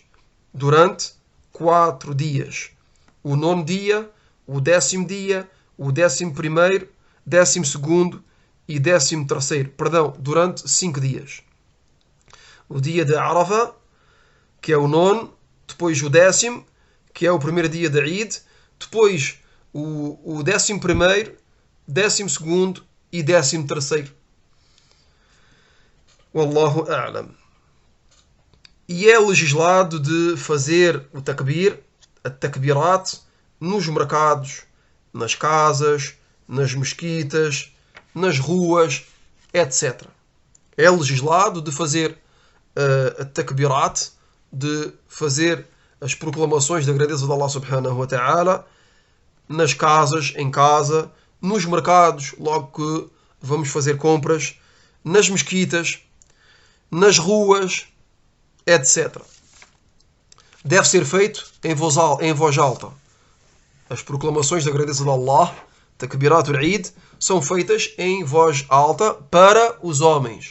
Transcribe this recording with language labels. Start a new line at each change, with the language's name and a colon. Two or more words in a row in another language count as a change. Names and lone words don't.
Portuguese: Durante 4 dias. O 9º dia, o 10º dia, o 11º, 12º e 13º. Perdão, durante 5 dias. O dia de Arafah, que é o 9º, depois o 10º, que é o primeiro dia de Eid, depois o 11º, 12º e 13º.
Arabic: والله أعلم.
Portuguese: E é legislado de fazer o takbir, a takbirat, nos mercados, nas casas, nas mesquitas, nas ruas, etc. É legislado de fazer a takbirat, de fazer as proclamações da grandeza de
Arabic: الله سبحانه وتعالى
Portuguese: nas casas, em casa, nos mercados, logo que vamos fazer compras, nas mesquitas, nas ruas, etc. Deve ser feito em voz alta. As proclamações da grandeza de Allah,
Arabic: تكبيرة العيد,
Portuguese: são feitas em voz alta para os homens.